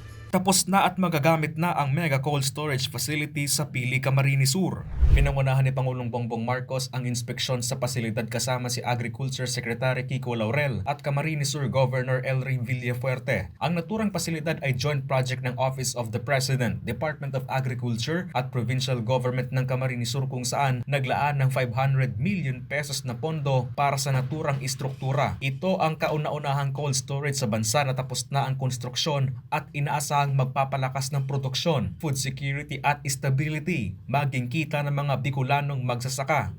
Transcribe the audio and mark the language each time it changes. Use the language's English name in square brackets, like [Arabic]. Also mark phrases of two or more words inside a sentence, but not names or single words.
[Filipino] Tapos na at magagamit na ang Mega Cold Storage Facility sa Pili, Camarines Sur. Pinangunahan ni Pangulong Bongbong Marcos ang inspeksyon sa pasilidad kasama si Agriculture Secretary Kiko Laurel at Camarines Sur Governor Elry Villafuerte. Ang naturang pasilidad ay [English] joint project [Filipino] ng Office of the President, Department of Agriculture at Provincial Government ng Camarines Sur kung saan naglaan ng [English] 500 million pesos [Filipino] na pondo para sa naturang istruktura. Ito ang kauna-unahang [English] cold storage [Filipino] sa bansa na tapos na ang konstruksyon at inaasahang magpapalakas ng produksyon, [English] food security [Filipino] at stability, maging kita ng mga Bicolanong magsasaka.